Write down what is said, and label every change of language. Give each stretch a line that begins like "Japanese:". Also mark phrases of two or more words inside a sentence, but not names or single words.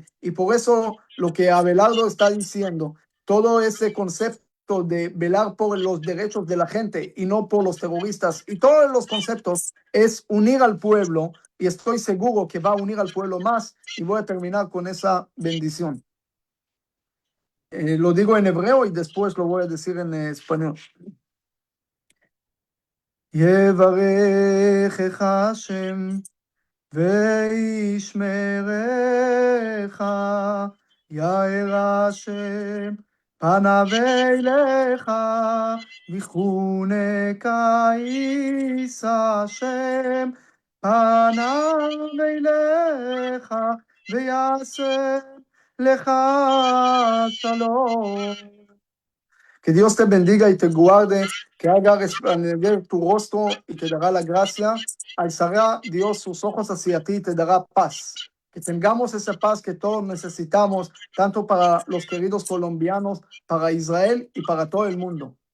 Spanish: Y por eso lo que Abelardo está diciendo, todo ese concepto de velar por los derechos de la gente y no por los terroristas, y todos los conceptos es unir al pueblo, y estoy seguro que va a unir al pueblo más. Y voy a terminar con esa bendición. Lo digo en hebreo y después lo voy a decir en español.
Hebrew: יברכך השם וישמרך, יאר השם פניו אליך ויחונך, יישא השם פניו אליך ויעשה לך שלום.
Spanish: Que Dios te bendiga y te guarde, que haga resplandecer tu rostro y te dará la gracia. Alzará Dios sus ojos hacia ti y te dará paz. Que tengamos esa paz que todos necesitamos, tanto para los queridos colombianos, para Israel y para todo el mundo.